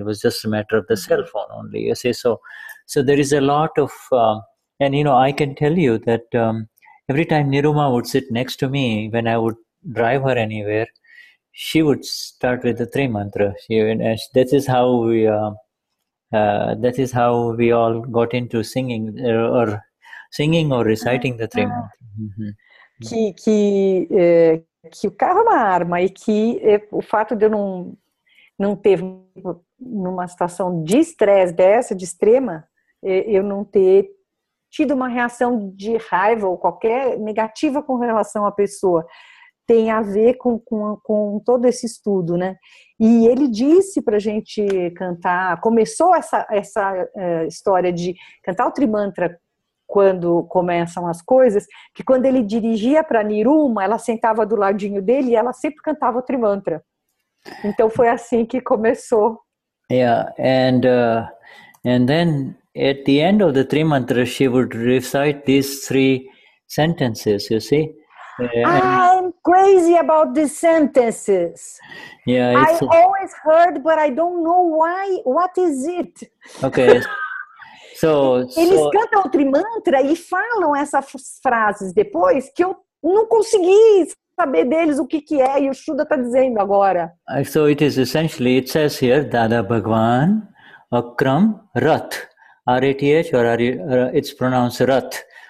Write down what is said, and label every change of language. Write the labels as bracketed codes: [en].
[en] It was just a matter of the cell phone only. You see, so there is a lot of, and I can tell you that every time Niruma would sit next to me when I would drive her anywhere, she would start with the three mantra. That is how we all got into singing or reciting the three mantra. [pt] Que o carro é uma arma e que o fato de eu não ter, numa situação de estresse dessa, de extrema, eu não ter tido uma reação de raiva ou qualquer negativa com relação à pessoa, tem a ver com todo esse estudo, né? E ele disse para a gente cantar, começou essa história de cantar o Trimantra quando começam as coisas, que quando ele dirigia para Niruma, ela sentava do ladinho dele e ela sempre cantava o Trimantra. Então foi assim que começou. [en] Yeah, and then at the end of the Trimantra, she would recite these three sentences, you see. I'm crazy about these sentences. Yeah, I always heard, but I don't know why. What is it? Okay. [pt] Eles cantam o Trimantra e falam essas frases depois que eu não consegui saber deles o que é, e o Shuddha está dizendo agora. [en] So it is essentially, it says here, Dada Bhagwan, Akram, Rat. R-A-T-H or it's pronounced Rat.